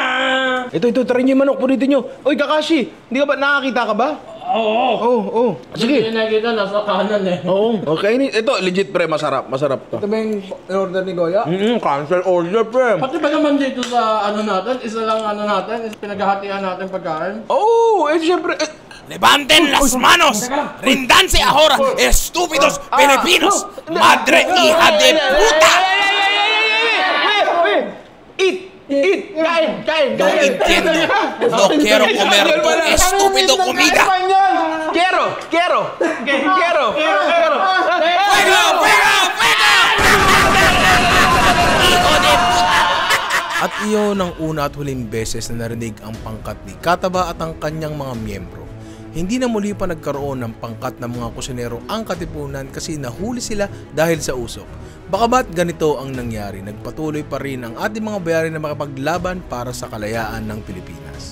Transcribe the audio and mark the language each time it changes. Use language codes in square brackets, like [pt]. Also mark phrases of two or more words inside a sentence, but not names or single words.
[tl] Ito, try niyo yung manok, punitin nyo. Oy, Kakashi, hindi ka ba, nakakita ka ba? Oo. Sige. Hindi nakita, nasa kanan eh. Oo. Okay, ito, [en] legit pre, [tl] masarap to. Ito ba yung order ni Goya? [en] Cancel order [tl] pre. Pati ba naman dito sa natin, isa lang natin, is pinaghahatian natin pagkain? Siyempre, [es] Levanten las manos, rindanse ahora, estúpidos filipinos, madre hija de puta. [tl] Kain. [es] No entiendo, no quiero comer tu estúpido comida. Quiero. ¡Fuego! ¡Hijo de puta! [tl] At iyon ang una at huling beses na narinig ang pangkat ni Kataba at ang kanyang mga miyembro. Hindi na muli pa nagkaroon ng pangkat ng mga kusinero ang Katipunan kasi nahuli sila dahil sa usok. Baka ba't ganito ang nangyari? Nagpatuloy pa rin ang ating mga bayani na makapaglaban para sa kalayaan ng Pilipinas.